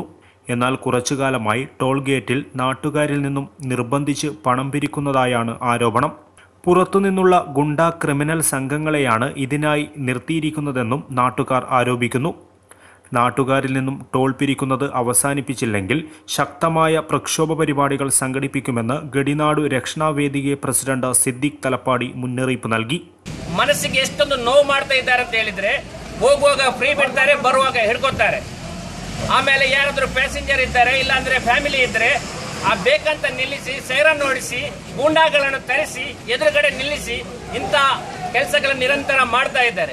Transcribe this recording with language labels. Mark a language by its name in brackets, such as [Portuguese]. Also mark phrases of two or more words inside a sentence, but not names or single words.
[Malayalam] എന്നാൽ കുറച്ചുകാലമായി ടോൾ ഗേറ്റിൽ നാട്ടുകാരിൽ നിന്നും നിർബന്ധിച്ച് പണം പിരിക്കുന്നതായാണ് ആരോപണം. പുറത്തുനിന്നുള്ള ഗുണ്ട ക്രിമിനൽ സംഘങ്ങളെയാണ് ഇതിനായി നിർത്തിയിരിക്കുന്നതെന്നും നാട്ടുകാർ ആരോപിക്കുന്നു. നാട്ടുകാരിൽ നിന്നും ടോൾ പിരിക്കുന്നത് അവസാനിപ്പിച്ചില്ലെങ്കിൽ ശക്തമായ പ്രക്ഷോഭ പരിപാടികൾ സംഘടിപ്പിക്കുമെന്ന് ಗಡಿನಾಡು ರಕ್ಷಣಾ ವೇದಿಕೆ പ്രസിഡന്റ് ಸಿದ್ದಿಕ್ ತಲಪಾಡಿ ಮುನ್ನರಿಪು നൽകി. [Kannada] ಮನಸ್ಸಿಗೆ ಎಷ್ಟೊಂದು ನೋವು ಮಾಡ್ತಾ ಇದ್ದಾರೆ ಅಂತ ಹೇಳಿದ್ರೆ, ಹೋಗುವಾಗ ಫ್ರೀ ಬಿಡ್ತಾರೆ, ಬರುವಾಗ ಹಿಡ್ಕೊತಾರೆ. ಆಮೇಲೆ ಯಾರಾದ್ರೂ ಪ್ಯಾಸೆಂಜರ್ ಇದ್ದಾರೆ, ಇಲ್ಲಾಂದ್ರೆ ಫ್ಯಾಮಿಲಿ ಇದ್ರೆ ಆ ಬೇಕಂತ ನಿಲ್ಲಿಸಿ, ಸೈರನ್ ಓಡಿಸಿ, ಗೂಂಡಾಗಳನ್ನು ತರಿಸಿ ಎದುರುಗಡೆ ನಿಲ್ಲಿಸಿ ಇಂಥ ಕೆಲಸಗಳನ್ನು ನಿರಂತರ ಮಾಡ್ತಾ ಇದ್ದಾರೆ.